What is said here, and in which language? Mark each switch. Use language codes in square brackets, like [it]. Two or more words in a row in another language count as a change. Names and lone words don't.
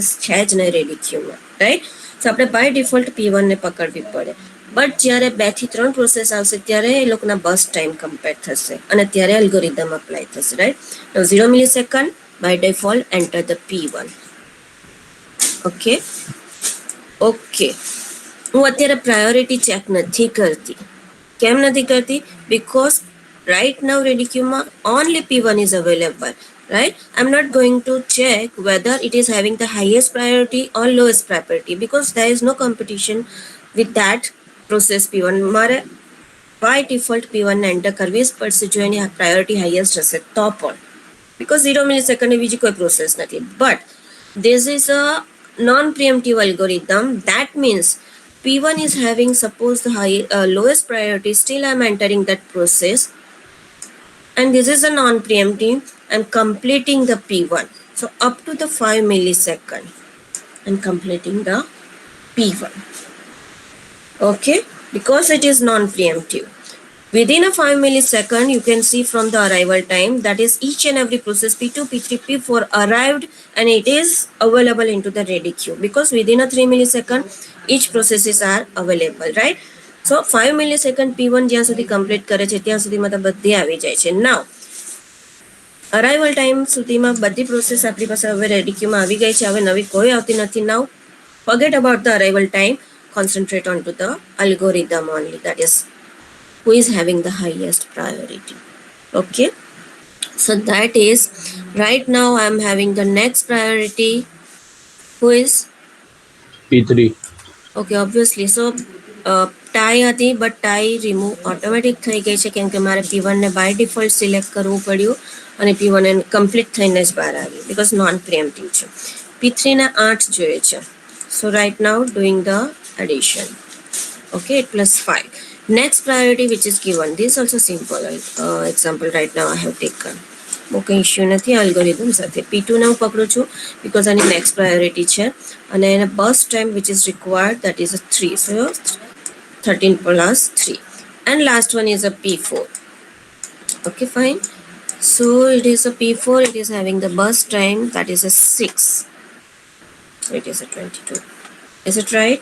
[gu] છે જ નહીં [en] ready queue [gu] રાઈટ તો આપણે [en] by default [gu] P1 ને પકડવી પડે બટ જ્યારે 2 થી 3 પ્રોસેસ આવશે ત્યારે એ લોકોના [en] bus time compare [gu] થશે અને ત્યારે [en] algorithm apply [gu] થશે રાઈટ તો [en] 0 millisecond by default enter the P1 okay okay [gu] હું અત્યારે પ્રાયોરિટી ચેક નથી કરતી કેમ નથી કરતી [en] because right now ready queue only P1 is available, right? I'm not going to check whether it is having the highest priority or lowest priority because there is no competition with that process P1. [gu] મારે [en] by default P1 [gu] ને એન્ટર કરવી જ પડશે જો એની [en] priority highest [gu] હશે તો પણ [en] because 0 millisecond [gu] એ બીજી કોઈ process નથી. [en] But this is a non-preemptive algorithm. That means P1 is having suppose the lowest priority, still I'm entering that process, and this is a non-preemptive. I'm completing the P1. So up to the 5 millisecond, I'm completing the P1. Okay, because it is non-preemptive. Within a 5 millisecond, you can see from the arrival time that is each and every process P2, P3, P4 arrived and it is available into the ready queue because within a 3 millisecond, each processes are available, right? So 5 millisecond P1 [gu] જ્યાં સુધી complete કરે છે ત્યાં સુધીમાં તો બધી આવી જાય છે. [en] Now arrival time [gu] સુધીમાં બધી પ્રોસેસ આપણી પાસે હવે [en] ready queue [gu] આવી ગઈ છે, હવે નવી કોઈ આવતી નથી. [en] નાઉ forget about the arrival time, concentrate on to the algorithm only, that is who is having the highest priority. Okay, so that is right now I'm having the next priority who is P3. okay obviously. So tie [gu] હતી [en] but tie remove automatic [gu] થઈ ગઈ છે કેમ કે મારે P1 ને [en] by default select [gu] કરવું પડ્યું અને P1 એ કમ્પ્લીટ થઈને જ બહાર આવી [en] because non preemptive [gu] છે. P3 ને 8 જોઈએ છે. [en] so right now doing the addition. Okay, 8 plus 5. Next priority which is given. This is also simple example right now I have taken. [gu] બહુ કંઈ ઇશ્યુ નથી અલ્ગોરિધમ સાથે. P2 ને હું પકડું છું because આની [en] next priority [gu] છે અને એને [en] bus time which is required that is a 3. So 13 plus 3. And last one is a P4. Okay, fine. So it is a P4. It is having the bus time that is a 6. So it is a 22. Is it right?